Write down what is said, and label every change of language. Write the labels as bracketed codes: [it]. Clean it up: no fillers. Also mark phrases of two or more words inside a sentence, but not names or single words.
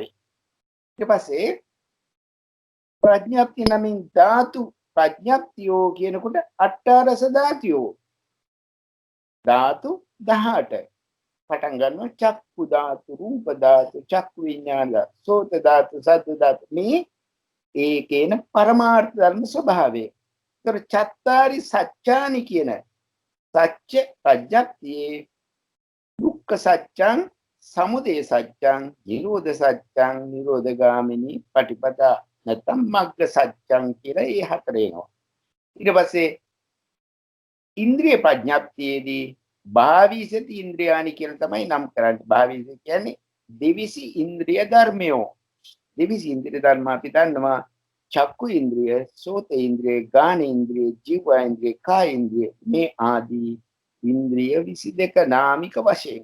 [si] ඊට පස්සේ ප්‍රඥප්තිය නමින් ධාතු ප්‍රඥප්තියෝ කියනකොට [pi] අට්ඨාරස ධාතියෝ [si] ධාතු 18 පටන් ගන්නවා. චක්කු ධාතු, රූප ධාතු, චක්කු විඥාන, සෝත ධාතු, සද්ද ධාතු මේ ඒකේන පරමාර්ථ ධර්ම ස්වභාවය. [pi] ඒතර චත්තාරි සත්‍යානි [si] කියන සත්‍ය ප්‍රඥප්තියේ [pi] දුක්ඛ සත්‍යං, සමුදය සත්‍යං, නිරෝධ සත්‍යං, නිරෝධගාමිනී පටිපදා [si] නැත්නම් [pi] මග්ග සත්‍යං [si] කියලා ඒ හතර එනවා. ඊට පස්සේ ඉන්ද්‍රිය ප්‍රඥප්තියේදී [pi] භාවිසති ඉන්ද්‍රියානි [si] කියලා තමයි නම් කරන්නේ. භාවිස කියන්නේ දෙවිසි ඉන්ද්‍රිය ධර්මයෝ. දෙවිසි ඉන්ද්‍රිය ධර්ම අපි දන්නවා චක්කු ඉන්ද්‍රිය, සෝත ඉන්ද්‍රිය, ගාන ඉන්ද්‍රිය, ජීව ඉන්ද්‍රිය, කාය ඉන්ද්‍රිය මේ ආදී ඉන්ද්‍රිය 22 නාමික වශයෙන්.